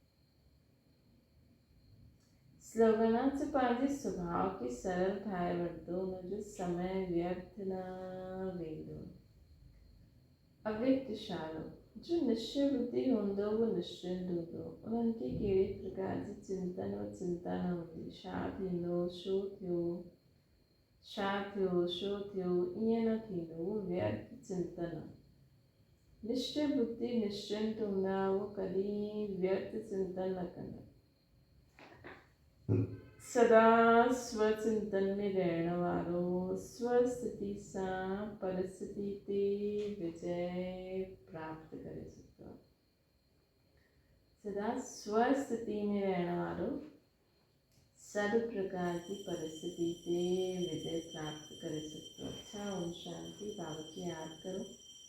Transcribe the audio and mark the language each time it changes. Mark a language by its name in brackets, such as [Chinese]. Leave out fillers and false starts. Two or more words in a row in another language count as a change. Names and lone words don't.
[Sindhi] स्लोगनांच पंहिंजे स्वभाव खे सरल ठाहे वठंदो, हुनजो समय व्यर्थ न वेंदो। अव्यक्तशालो जो निश्चय बुद्धि हूंदो वो निश्चिंत हूंदो, उन्हनि खे कहिड़े प्रकार जी चिंतन व चिंता न हूंदी। छा थींदो, छो थियो, छा थियो, छो थियो, ईअं न थींदो, वो व्यर्थ चिंतन आहे। निश्चय बुद्धि निश्चिंत हूंदा, वो कॾहिं व्यर्थ चिंतन न कंदा। सदा स्वचिंतन में रहण वारो स्वस्थिति सां परिस्थिति ते विजय प्राप्त करे सघंदो आहे। सदा स्वस्थिति में रहण वारो सभु प्रकार की परिस्थिति ते विजय प्राप्त करे सघंदो आहे। [Hindi] अच्छा, ओम शांति। बाबा की याद करो।